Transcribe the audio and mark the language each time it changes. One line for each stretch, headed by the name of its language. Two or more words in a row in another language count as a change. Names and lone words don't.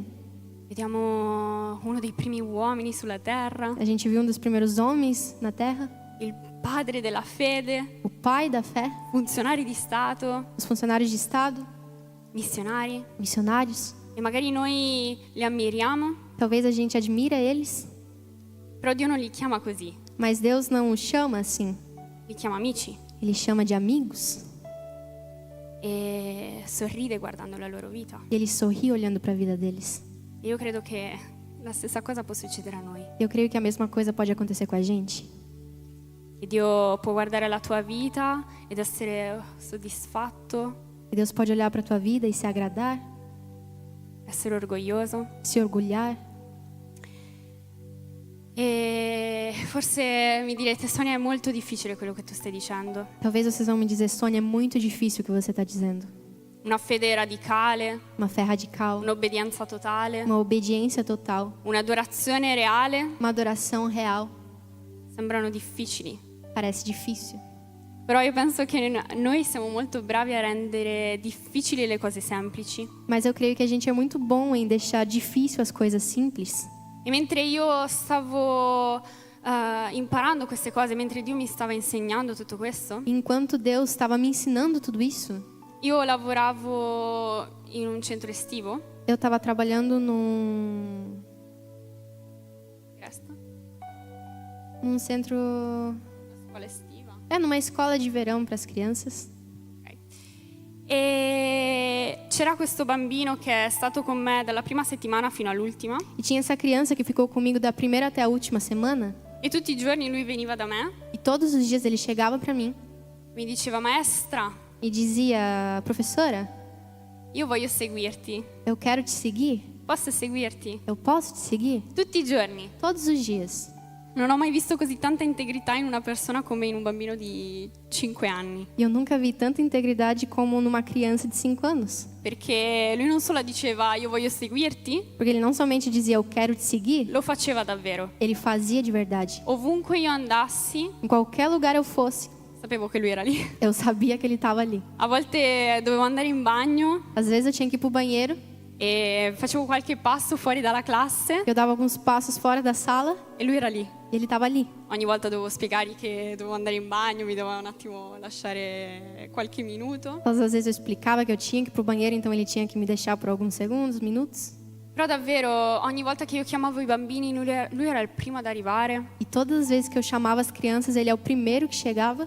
Italian: Vediamo uno dei primi uomini sulla terra,
Portuguese: A gente viu um dos primeiros homens na terra,
Italian: il padre della fede,
Portuguese: o pai da fé,
Italian: funzionari di Stato,
Portuguese: os funcionários de Estado,
Italian: missionari,
Portuguese: missionários.
Italian: e magari noi li ammiriamo,
Portuguese: Talvez a gente admira eles,
Italian: però Dio non li chiama così,
Portuguese: mas Deus não os chama assim.
Italian: li chiama amici
Portuguese: Ele chama de amigos
Italian: e sorride guardando la loro vita.
Portuguese: e ele sorri olhando para a vida deles.
Italian: E io credo che la stessa cosa può succedere a noi.
Portuguese: Eu creio que a mesma coisa pode acontecer com a gente.
Italian: Che Dio può guardare la tua vita ed essere soddisfatto,
Portuguese: E Deus pode olhar para a tua vida e se agradar,
Italian: essere orgoglioso.
Portuguese: se orgulhar.
Italian: E forse mi direte, Sonia, è molto difficile quello che tu stai dicendo.
Portuguese: Talvez vocês vão me dizer, Sônia, é muito difícil o que você está dizendo.
Italian: Una fede radicale,
Portuguese: Uma fé radical,
Italian: un'obbedienza totale,
Portuguese: uma obediência total,
Italian: un'adorazione reale,
Portuguese: uma adoração real.
Italian: sembrano difficili.
Portuguese: Parece difícil.
Italian: Però io penso che noi siamo molto bravi a rendere difficili le cose semplici.
Portuguese: Mas eu creio que a gente é muito bom em deixar difícil as coisas simples.
Italian: E mentre io stavo imparando queste cose, mentre Dio mi stava insegnando tutto questo,
Portuguese: Enquanto Deus estava me ensinando tudo isso,
Italian: io lavoravo in un centro estivo.
Portuguese: eu estava trabalhando num centro,
Italian: Scuola estiva.
Portuguese: numa escola de verão para as crianças. Ok.
Italian: E c'era questo bambino che è stato con me dalla prima settimana fino all'ultima.
Portuguese: E tinha essa criança que ficou comigo da primeira até a última semana.
Italian: E tutti i giorni lui veniva da me,
Portuguese: E todos os dias ele chegava para mim
Italian: mi diceva: maestra,
Portuguese: e dizia: professora,
Italian: io voglio seguirti.
Portuguese: eu quero te seguir.
Italian: Posso seguirti?
Portuguese: Eu posso te seguir?
Italian: Tutti i giorni.
Portuguese: Todos os dias.
Italian: Non ho mai visto così tanta integrità in una persona come in un bambino di 5 anni.
Portuguese: E eu nunca vi tanta integridade como numa criança de 5 anos.
Italian: Perché lui non solo diceva io voglio seguirti,
Portuguese: Porque ele não somente dizia eu quero te seguir,
Italian: lo faceva davvero.
Portuguese: ele fazia de verdade.
Italian: Ovunque io andassi,
Portuguese: Em qualquer lugar eu fosse,
Italian: sapevo che lui era lì.
Portuguese: eu sabia que ele estava ali.
Italian: A volte dovevo andare in bagno
Portuguese: Às vezes eu tinha que ir pro banheiro,
Italian: e facevo qualche passo fuori dalla classe
Portuguese: eu dava alguns passos fora da sala
Italian: e lui era lì.
Portuguese: e ele estava ali.
Italian: Ogni volta dovevo spiegargli che dovevo andare in bagno, mi doveva un attimo lasciare qualche minuto.
Portuguese: Todas as vezes eu explicava que eu tinha que ir pro banheiro, então ele tinha que me deixar por alguns segundos, minutos.
Italian: Però davvero, ogni volta che io chiamavo i bambini, lui era il primo ad arrivare.
Portuguese: E todas as vezes que eu chamava as crianças, ele é o primeiro que chegava.